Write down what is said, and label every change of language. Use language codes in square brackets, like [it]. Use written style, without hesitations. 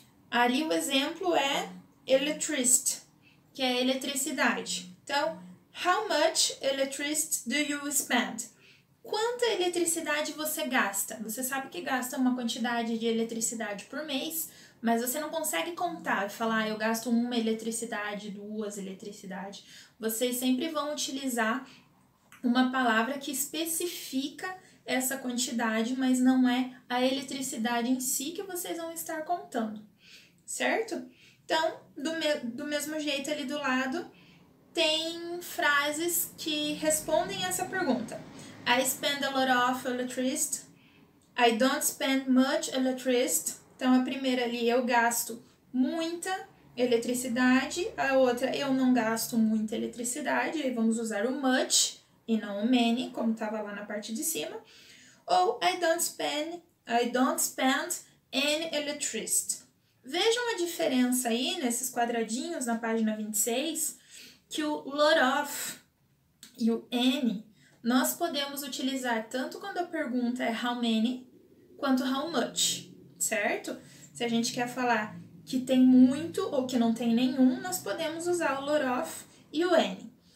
[pt] Ali o exemplo é electricity, que é eletricidade. [en] Então, how much electricity do you spend? [pt] Quanta eletricidade você gasta? Você sabe que gasta uma quantidade de eletricidade por mês, mas você não consegue contar e falar, eu gasto 1 eletricidade, 2 eletricidade. Vocês sempre vão utilizar uma palavra que especifica essa quantidade, mas não é a eletricidade em si que vocês vão estar contando, certo? Então, do mesmo jeito ali do lado, tem frases que respondem essa pergunta. [en] I spend a lot of electricity. I don't spend much electricity. [pt] Então, a primeira ali, eu gasto muita eletricidade. A outra, eu não gasto muita eletricidade. Aí vamos usar o much e não o many, como estava lá na parte de cima. [en] Ou I don't spend any electricity. [pt] Vejam a diferença aí nesses quadradinhos na página 26, que o [en] lot of [pt] e o any nós podemos utilizar tanto quando a pergunta é [en] how many, [pt] quanto [en] how much, [pt] certo? Se a gente quer falar que tem muito ou que não tem nenhum, nós podemos usar o [en] lot of [pt] e o any.